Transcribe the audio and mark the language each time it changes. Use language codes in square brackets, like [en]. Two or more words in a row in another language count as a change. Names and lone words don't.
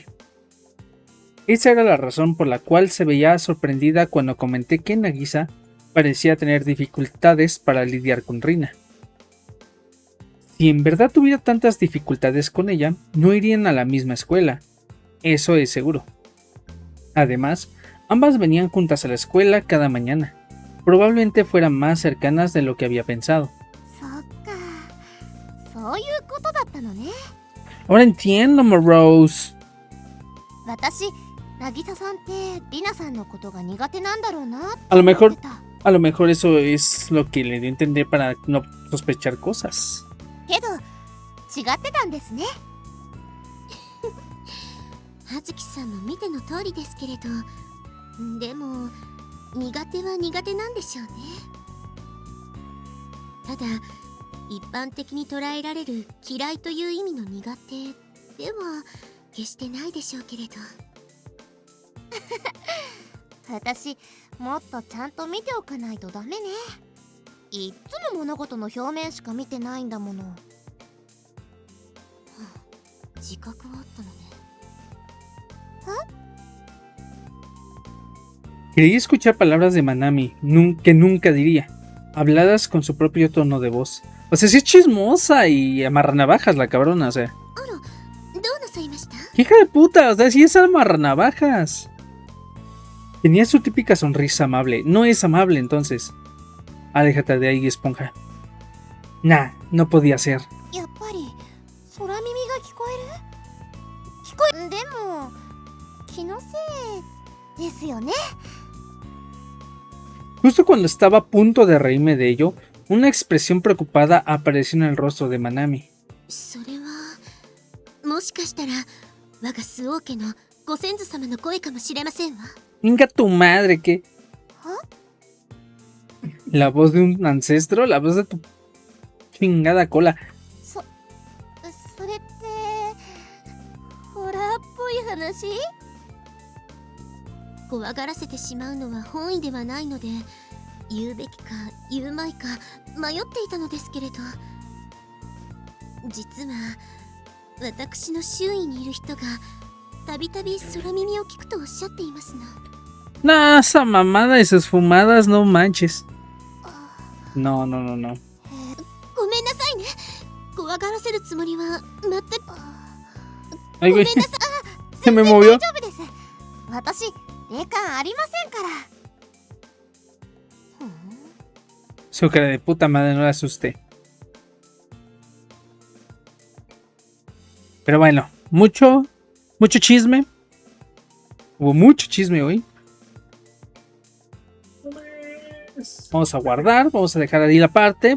[es] Esa era la razón por la cual se veía sorprendida cuando comenté que Nagisa parecía tener dificultades para lidiar con Rina. Si en verdad tuviera tantas dificultades con ella, no irían a la misma escuela, eso es seguro. Además, ambas venían juntas a la escuela cada mañana. Probablemente fueran más cercanas de lo que había pensado. [ja] そっか、そういうことだったのね。 [es] Ahora entiendo, Morose. [ja] 私、渚さんってリナさんのことが苦手なんだろうなって [es] A lo [ja] 思ってた。 [es] mejor eso es lo que le dio a entender para no sospechar cosas. [ja] けど違ってたんですね。葉月さんも見ての通りですけれど、でも苦手は苦手なんでしょうね。ただ一般的に捉えられる嫌いという意味の苦手では決してないでしょうけれど。私もっとちゃんと見ておかないとダメね。いっつも物事の表面しか見てないんだもの。自覚はあったのね。 [es] Creí escuchar palabras de Manami que nunca diría, habladas con su propio tono de voz. O sea, sí es chismosa y amarranavajas la cabrona, o sea. [ja] あら、どうなさいました？ [es] ¡Hija de puta! O sea, sí es amarranavajas. Tenía su típica sonrisa amable. No es amable, entonces. Aléjate de ahí, esponja. Nah, no podía ser. [ja] やっぱり空耳が聞こえる？聞こえでも気のせいですよね。 [es] Justo cuando estaba a punto de reírme de ello, una expresión preocupada apareció en el rostro de Manami. [ja] それはももしかしたら我が周王家のご先祖様の声かもしれませんわ。 [es] Inga tu madre, ¿qué? La voz de un ancestro, la voz de tu chingada cola. [ja] それってホラーっぽい話？怖がらせてしまうのは本意ではないので、言うべきか言うまいか迷っていたのですけれど、実は私の周囲にいる人がたびたび空耳を聞くとおっしゃっていますの。 [es] No, esa mamada y sus fumadas, no manches. No, no, no, no. [ja] ごめんなさいね。怖がらせるつもりは全く。 [es] Ay, [ja] ごめ [es] güey, [ja] んなさい。 [es] se me movió. [ja] 大丈夫です。私霊感ありませんから。 [es] Su cara de puta madre, no la asusté. Pero bueno, mucho chisme. Hubo mucho chisme hoy. Vamos a guardar, vamos a dejar ahí la parte.